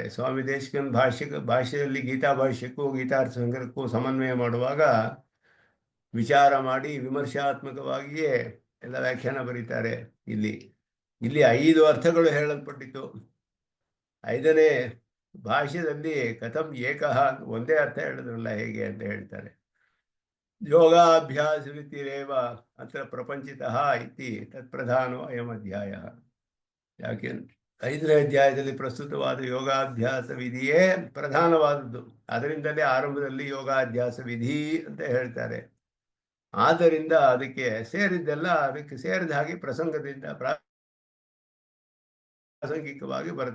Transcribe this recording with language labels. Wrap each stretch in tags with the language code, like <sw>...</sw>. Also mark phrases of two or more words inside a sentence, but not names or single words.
<kn>ಸ್ವಾಮಿ ದೇಶಿಕನ್ ಭಾಷೆಯಲ್ಲಿ ಗೀತಾ ಭಾಷ್ಯಕ್ಕೂ ಗೀತಾರ್ಥ ಸಂಗ್ರಹಕ್ಕೂ ಸಮನ್ವಯ ಮಾಡುವಾಗ ವಿಚಾರ ಮಾಡಿ ವಿಮರ್ಶಾತ್ಮಕವಾಗಿಯೇ ಎಲ್ಲ ವ್ಯಾಖ್ಯಾನ ಬರೀತಾರೆ. ಇಲ್ಲಿ 5 ಅರ್ಥಗಳು ಹೇಳಲ್ಪಟ್ಟಿತ್ತು. 5ನೇ ಭಾಷ್ಯದಲ್ಲಿ</kn> <sa>ಕಥಂ ಏಕಃ</sa> <kn>ಒಂದೇ ಅರ್ಥ ಹೇಳಿದ್ರಲ್ಲ ಹೇಗೆ ಅಂತ ಹೇಳ್ತಾರೆ.</kn> <sa>ಯೋಗಾಭ್ಯಾಸ ರೀತಿರೇವ ಅತ್ರ ಪ್ರಪಂಚಿತಃ ಇತಿ ತತ್ಪ್ರಧಾನೋ ಅಯಂ ಅಧ್ಯಾಯ.</sa> <kn>ಯಾಕೆಂದ್ರೆ 5ನೇ ಅಧ್ಯಾಯದಲ್ಲಿ ಪ್ರಸ್ತುತವಾದ ಯೋಗಾಭ್ಯಾಸ ವಿಧಿಯೇ ಪ್ರಧಾನವಾದದ್ದು. ಅದರಿಂದಲೇ ಆರಂಭದಲ್ಲಿ ಯೋಗಾಭ್ಯಾಸ ವಿಧಿ ಅಂತ ಹೇಳ್ತಾರೆ. ಆದ್ದರಿಂದ ಅದಕ್ಕೆ ಸೇರಿದ್ದೆಲ್ಲ ಅದಕ್ಕೆ ಸೇರಿದ ಹಾಗೆ ಪ್ರಸಂಗದಿಂದ ಪ್ರಾಸಂಗಿಕವಾಗಿ ಬರುತ್ತೆ.</kn>